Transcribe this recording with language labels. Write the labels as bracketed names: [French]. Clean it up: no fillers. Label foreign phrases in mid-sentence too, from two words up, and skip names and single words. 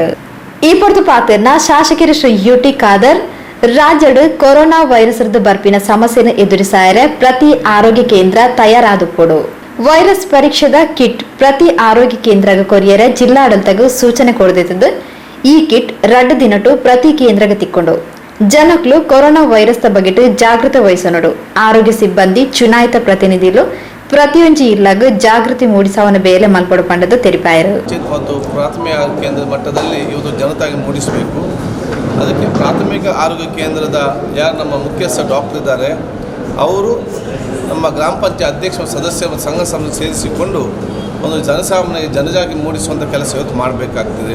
[Tulu] ಈ ಪೊರ್ತು ಪಾತ್ರನ ಶಾಸಕರು ಶ್ರೀ ಯುಟಿ ಖಾದರ್ ರಾಜ್ಯಡು [English] corona virus [Tulu] ಬರ್ಪಿನ ಸಮಸ್ಯೆಯನ್ನು ಎದುರಿಸಾಯರೆ ಪ್ರತಿ ಆರೋಗ್ಯ ಕೇಂದ್ರ ತಯಾರಾದುಪಡು ವೈರಸ್ ಪರೀಕ್ಷೆದ ಕಿಟ್ ಪ್ರತಿ ಆರೋಗ್ಯ ಕೇಂದ್ರಗ ಕೊರಿಯರ ಜಿಲ್ಲಾಡಳಿತಗೂ ಸೂಚನೆ ಕೊಡದಿದ್ದು ಈ ಕಿಟ್ 2 ದಿನಟು ಪ್ರತಿ ಕೇಂದ್ರಗ ತಿಕ್ಕೊಂಡು ಜನಕ್ಲು [English] corona virus [Tulu] ಬಗೆಟ್ ಜಾಗೃತಿ ವಹಿಸನಡು ಆರೋಗ್ಯ ಸಿಬ್ಬಂದಿ ಚುನಾಯಿತ ಪ್ರತಿನಿಧಿಗಳು ಪ್ರತಿಯೊಂದು ಇಲ್ಲಾಗ ಜಾಗೃತಿ ಮೂಡಿಸವನ ಬೇಲೆ ಮಲ್ಪಡು ಪಂಡದ ತೆರಿಪಾಯರು. [Kannada] ಮತ್ತು ಪ್ರಾಥಮಿಕ ಕೇಂದ್ರ ಮಟ್ಟದಲ್ಲಿ ಇವತ್ತು ಜನತಾಗಿ ಮೂಡಿಸಬೇಕು. ಅದಕ್ಕೆ ಪ್ರಾಥಮಿಕ ಆರೋಗ್ಯ ಕೇಂದ್ರದ ಯಾರು ನಮ್ಮ ಮುಖ್ಯಸ್ಥ ಡಾಕ್ಟರ್ ಇದ್ದಾರೆ ಅವರು ನಮ್ಮ ಗ್ರಾಮ ಪಂಚಾಯತ್ ಅಧ್ಯಕ್ಷ ಸದಸ್ಯ ಮತ್ತು ಸಂಘ ಸಂಸ್ಥೆ ಸೇರಿಸಿಕೊಂಡು ಒಂದು ಜನಸಾಮಾನ್ಯರಿಗೆ ಜನಜಾಗೃತಿ ಮೂಡಿಸುವಂಥ ಕೆಲಸ ಇವತ್ತು ಮಾಡಬೇಕಾಗ್ತದೆ.